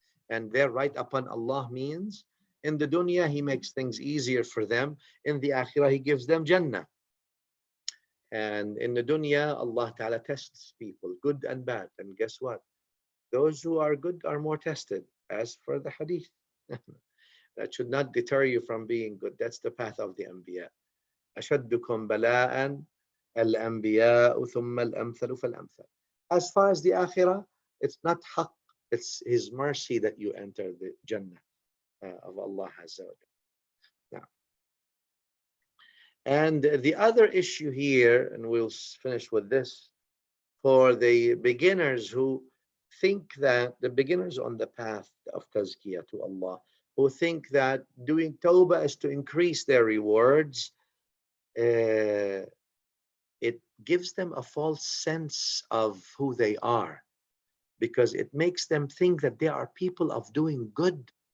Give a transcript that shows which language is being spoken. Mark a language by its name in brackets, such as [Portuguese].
[English] And their right upon Allah means in the dunya He makes things easier for them, in the akhirah He gives them Jannah. And in the dunya, Allah Ta'ala tests people, good and bad. And guess what? Those who are good are more tested, as for the hadith. That should not deter you from being good. That's the path of the Anbiya. [Arabic] أشدكم بلاء الأنبياء ثم الأمثل فالأمثل. [English] As far as the akhirah, it's not haqq, it's His mercy that you enter the Jannah of Allah Azza wa Jalla. Now, and the other issue here, and we'll finish with this, for the beginners who think that, the beginners on the path of tazkiyah to Allah, who think that doing tawbah is to increase their rewards, it gives them a false sense of who they are, because it makes them think that they are people of doing good,